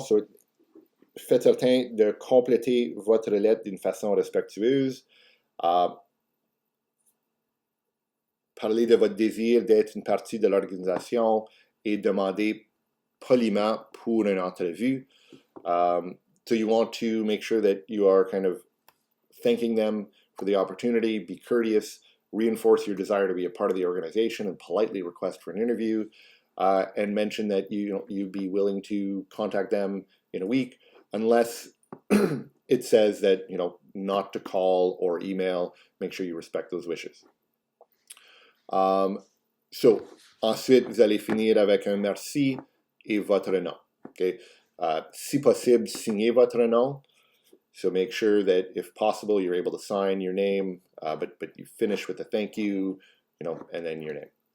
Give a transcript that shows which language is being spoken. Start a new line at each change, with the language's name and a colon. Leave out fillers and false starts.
French: So, faites certain de compléter votre lettre d'une façon respectueuse. Parlez de votre désir d'être une partie de l'organisation et demandez poliment pour une entrevue.
English: So you want to make sure that you are kind of thanking them for the opportunity, be courteous, reinforce your desire to be a part of the organization, and politely request for an interview, and mention that you'd be willing to contact them in a week, unless it says that not to call or email. Make sure you respect those wishes.
French: So, ensuite, vous allez finir avec un merci et votre nom. Okay? Si possible, signez votre nom.
English: So make sure that, if possible, you're able to sign your name, but you finish with a thank you, and then your name.